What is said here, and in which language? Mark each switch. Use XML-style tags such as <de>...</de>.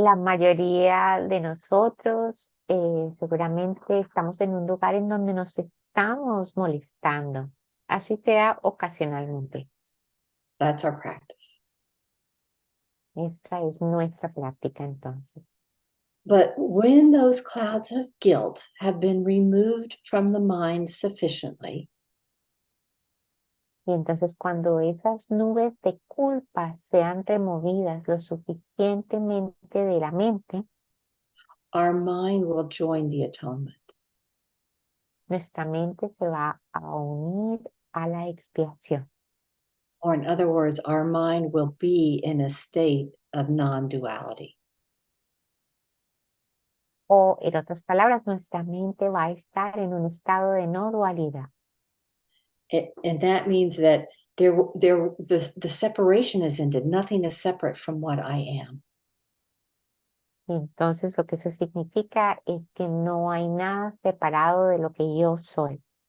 <es>la mayoría de nosotros seguramente estamos en un lugar en donde nos estamos molestando, así sea ocasionalmente.</es> <en>That's our practice.</en> <es>Esta es nuestra práctica entonces.</es> <en>But when those clouds of guilt have been removed from the mind sufficiently,</en> <es>Y entonces cuando esas nubes de culpa sean removidas lo suficientemente de la mente,</es> <en>our mind will join the atonement.</en> <es>nuestra mente se va a unir a la expiación.</es> <en>Or in other words, our mind will be in a state of non-duality.</en> <es>O en otras palabras, nuestra mente va a estar en un estado de no dualidad.</es> <en>And that means that the separation is ended. Nothing is separate from what I am.</en> <es>Y entonces lo que eso significa es que no hay nada separado de lo que yo soy.</es>